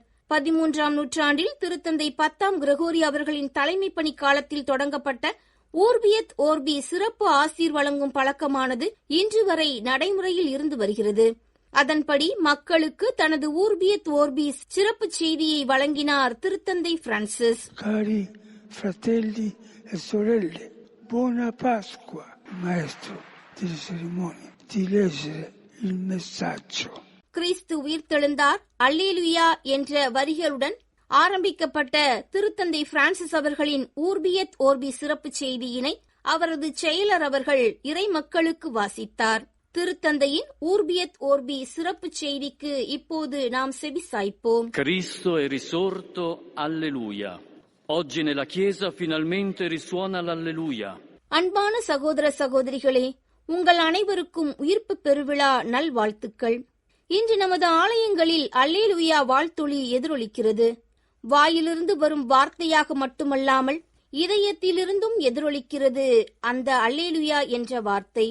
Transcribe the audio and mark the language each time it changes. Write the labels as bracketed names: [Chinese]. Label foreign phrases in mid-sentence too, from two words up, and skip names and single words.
[Tamil] 13ஆம் நூற்றாண்டில் திருத்தந்தை 10ஆம் கிரகோரி அவர்களின் தலைமை பணி காலத்தில் தொடங்கப்பட்ட ஊர்பியத் ஓர்பி சிறப்பு ஆசீர் வழங்கும் பழக்கமானது இன்று வரை நடைமுறையில் இருந்து வருகிறது. அதன்படி மக்களுக்கு தனது ஊர்பியத் ஓர்பிஸ் சிறப்பு செய்தியை வழங்கினார் திருத்தந்தை பிரான்சிஸ். [Italian] Cari fratelli e sorelle, buona Pasqua. Maestro delle cerimonie, di leggere il messaggio. [Tamil] கிறிஸ்து உயிர்த்தெழுந்தார் அல்லேலுயா என்ற வரிகளுடன் ஆரம்பிக்கப்பட்ட திருத்தந்தை பிரான்சிஸ் அவர்களின் ஊர்பியத் ஓர்பி சிறப்பு செய்தியினை அவரது செயலர் அவர்கள் இறை மக்களுக்கு வாசித்தார். திருத்தந்தையின் ஊர்பியத் ஓர்பி சிறப்பு செய்திக்கு இப்போது நாம் செவிசாய்ப்போம். [Italian] Cristo è risorto, alleluia. Oggi nella Chiesa finalmente risuona l'alleluia. [Tamil] அன்பான சகோதர சகோதரிகளே, உங்கள் அனைவருக்கும் உயிர்ப்பு பெருவிழா நல்வாழ்த்துக்கள். இன்று நமது ஆலயங்களில் அல்லேலுயா வாழ்த்தொலி எதிரொலிக்கிறது. வாயிலிருந்து வரும் வார்த்தையாக மட்டுமல்லாமல் இதயத்திலிருந்தும் எதிரொலிக்கிறது அந்த அல்லேலுயா என்ற வார்த்தை.